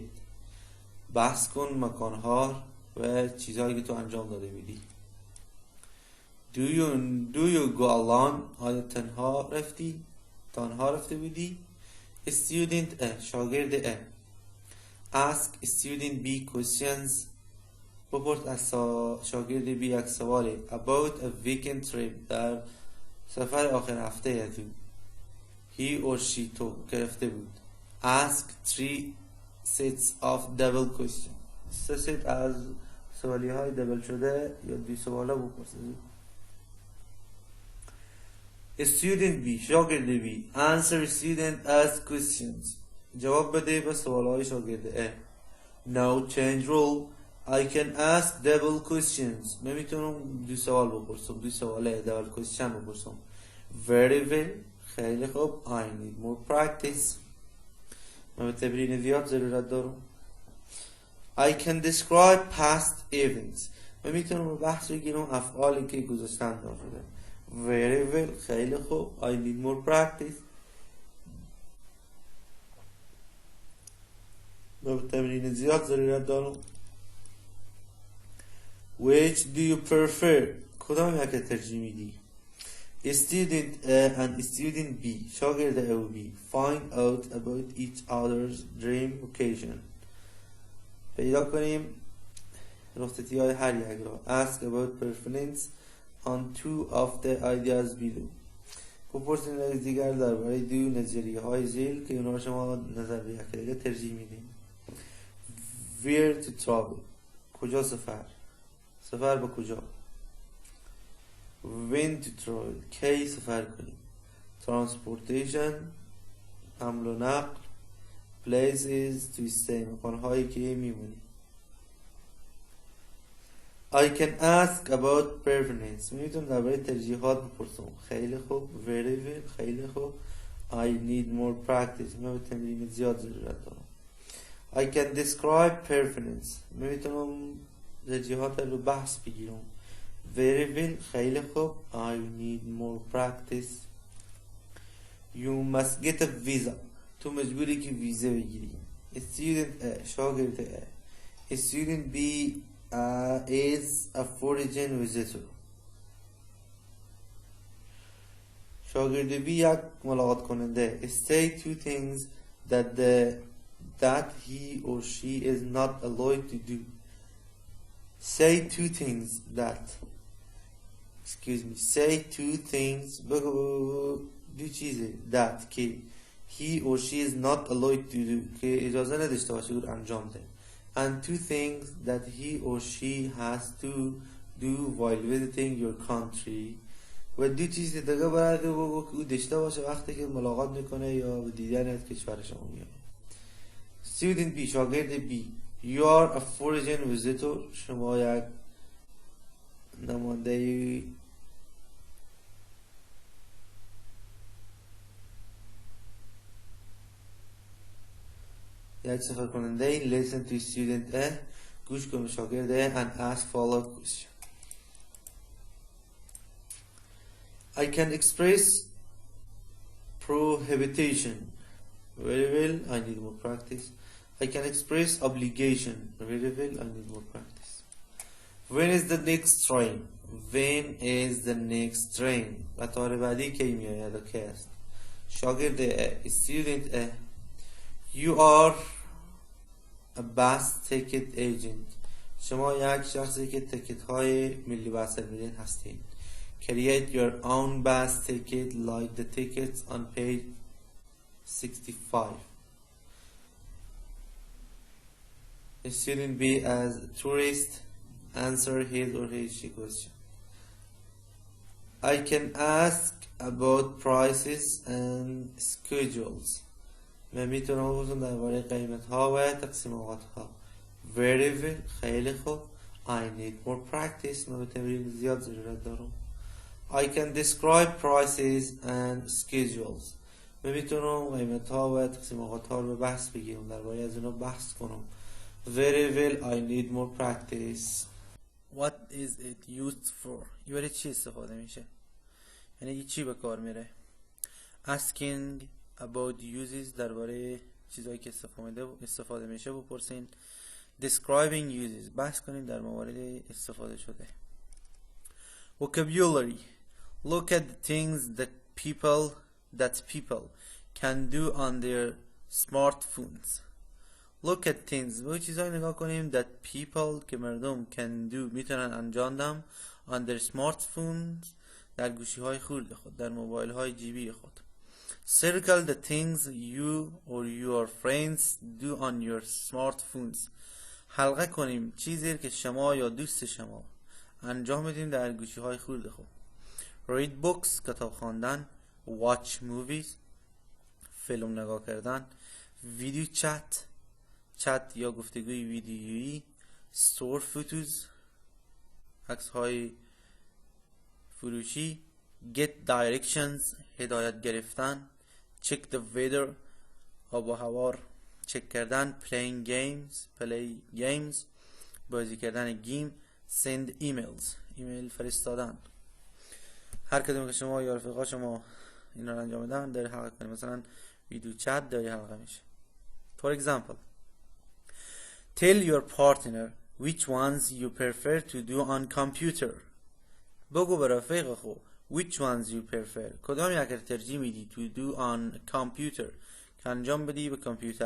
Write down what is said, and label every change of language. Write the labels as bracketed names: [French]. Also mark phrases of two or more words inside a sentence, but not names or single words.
[Persian] بحث کن مکانها و چیزهایی که تو انجام داده بودی. [English] Do you go alone? [Persian] آیا تنها رفته بودی؟ [English] Student A [Persian] شاگرد A. [English] Ask student B questions. [Persian] بپرس از شاگرد B یک سوالی [English] about a weekend trip [Persian] در سفر آخر هفته تو. [English] He or she [Persian] تو گرفته بود. [English] Ask 3 sets of double questions. [Persian] 3 ست از سوالی های دبل شده یا 2 سواله بپرسید. [English] Student B [Persian] شاگرد B. [English] Answer student ask questions. [Persian] جواب بده به سوال های شاگرد A. [English] Now change role. I can ask double questions. [Persian] من میتونم 2 سوال بپرسم. 2 سواله [English] double question [Persian] بپرسم. [English] Very well. [Persian] خیلی خوب. [English] I need more practice. [Persian] من به تمرین زیاد ضرورت دارم. [English] I can describe past events. [Persian] من میتونم بحث بگیرم افعالی که گذشته انجام شده. [English] Very well. [Persian] خیلی خوب. [English] I need more practice. [Persian] من به تمرین زیاد ضرورت دارم. [English] Which do you prefer? [Persian] کدام یک ترجیح میدی؟ [English] Student A and student B [Persian] شاگرد A و B [English] find out about each other's dream vacation. [Persian] پیدا کنیم رخصتی های هر یک را. [English] Ask about preference on 2 of the ideas below. [Persian] بپرسید از دیگر درباره 2 نظریه های زیل که اونها شما نظر به یک دیگر ترجیح میدین. [English] Where to travel. [Persian] کجا سفر به کجا. [English] When to travel. [Persian] کی سفر کنیم. Transportation حمل و نقل. [English] Places to stay [Persian] مکانهایی که میمونیم. [English] I can ask about preference. [Persian] میتونم درباره ترجیحات بپرسم. خیلی خوب. [English] Very well. [Persian] خیلی خوب. [English] I need more practice. [Persian] من به تمرین زیاد ضرورت دارم. [English] I can describe preference. [Persian] میتونم ترجیحات رو بحث بگیرم. [English] Very well. [Persian] خیلی خوب. [English] I need more practice. You must get a visa. [Persian] تو مجبوری که ویزا بگیری. [English] Student A [Persian] شاگرد A. [English] Student B is a foreign visitor. [Persian] شاگرد B یک ملاقات کننده. [English] Say 2 things that he or she is not allowed to do. Say 2 things that. Say 2 things. [Persian] بگو 2 چیزه that که [English] he or she is not allowed to do [Persian] که اجازه نداشته باشه اون انجام ده. [English] And 2 things that he or she has to do while visiting your country. [Persian] و 2 چیز دیگه باید بگو که او داشته باشه وقتی که ملاقات میکنه یا به دیدن از کشور شما میاد. [English] Student B [Persian] شاگرد B. [English] You are a foreign visitor. [Persian] شما یک نماینده یک سفر کننده. [English] Listen to student A. [Persian] گوش کن به شاگرد A [English] and ask follow question. I can express prohibition. Very well. I need more practice. I can express obligation. Very well. I need more practice. When is the next train? When is the next train? [Persian] قطار بعدی کی میآید و کی است؟ شاگرد A. [English] Student A. You are a bus ticket agent. [Persian] شما یک شخصی که تیکت های ملی بحث میدید هستید. [English] Create your own bus ticket like the tickets on page 65. A student be as a tourist answer his or her question. I can ask about prices and schedules. [Persian] من میتونم بپرسم درباره قیمت ها و تقسیم اوقات ها. [English] Very well. [Persian] خیلی خوب. [English] I need more practice. [Persian] من به تمرین زیاد ضرورت دارم. [English] I can describe prices and schedules. [Persian] من میتونم قیمت ها و تقسیم اوقات ها رو به بحث بگیرم، درباره از اونا بحث کنم. [English] Very well. I need more practice. What is it used for? [Persian] این برای چی استفاده میشه؟ یعنی چی به کار میره؟ [English] Asking about uses، [Persian] درباره چیزایی که استفاده میشه بپرسین. [English] Describing uses، [Persian] بحث کنیم در موارد استفاده شده. [English] Vocabulary، look at the things that people can do on their smartphones. Look at things، [Persian] به چیزایی نگاه کنیم [English] that people [Persian] که مردم [English] can do [Persian] میتونن انجام دم [English] on their smartphones، [Persian] در گوشی های خورد خود، در موبایل های جیبی خود. [English] Circle the things you or your friends do on your smartphones. [Persian] حلقه کنیم چیزی که شما یا دوست شما انجام بدیم در گوشی های خورد خود. [English] Read books، [Persian] کتاب خواندن. [English] Watch movies، [Persian] فیلم نگاه کردن. [English] Video chat [Persian] یا گفتگوی ویدیویی. [English] Store photos، [Persian] عکس های فروشی. [English] Get directions، [Persian] هدایت گرفتن. [English] Check the weather، [Persian] آب و هوا چک کردن. [English] play games، [Persian] بازی کردن گیم. [English] send emails، [Persian] ایمیل فرستادن. هر کدوم که شما یا رفقا شما اینا رو انجام بدن داری حلقه کنید. مثلا ویدیو چت داری حلقه میشه. [English] For example, tell your partner which ones you prefer to do on computer. [Persian] بگو به رفیق خو [English] which ones you prefer، [Persian] کدام یک رو ترجیح میدی [English] to do on computer، [Persian] که انجام بدی به کامپیوتر.